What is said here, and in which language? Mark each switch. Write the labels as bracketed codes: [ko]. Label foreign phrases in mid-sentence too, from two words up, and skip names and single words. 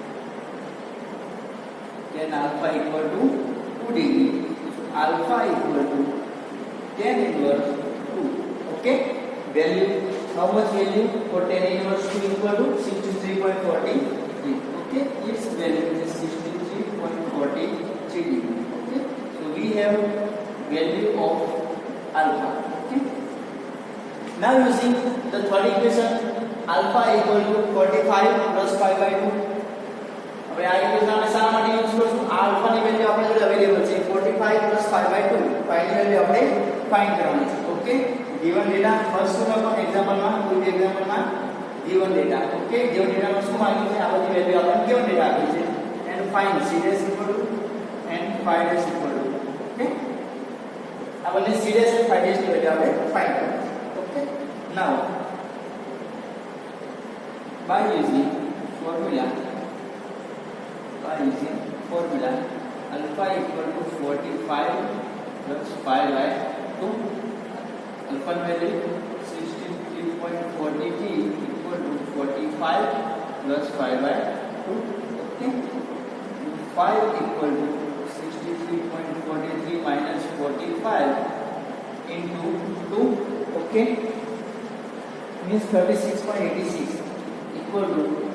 [en] tan alpha equal to 2 degree so alpha equal to tan inverse 2 okay value how much value for tan inverse 2 equal to 63.43 okay its value is 63.43 okay so we have value of alpha okay now using the third equation alpha equal to 45 plus pi by 2 [gu] હવે આ ઇક્વેશન આપણે શા માટે યુઝ કરશું આલ્ફા ની વેલ્યુ આપણી જોડે અવેલેબલ છે [en] 45 plus pi by 2 [gu] pi ની વેલ્યુ આપણે ફાઇન્ડ કરવાની છે ઓકે [en] given data first [gu] માં એક્ઝામ્પલ માં કોઈ એક્ઝામ્પલ માં [en] given data [gu] ઓકે [en] given data [gu] માં શું માંગ્યું છે આ બધી વેલ્યુ આપણને [en] given data [gu] આપી છે [en] and find c dash equal to and phi dash equal to [gu] ઓકે આ બંને [en] c dash and phi dash [gu] ની વેલ્યુ આપણે ફાઇન્ડ કરવાની છે ઓકે now [en] by using formula alpha equal to 45 plus pi by 2 alpha value 63.43 equal to 45 plus pi by 2 okay 5 equal to 63.43 minus 45 into 2 okay means 36.86 equal to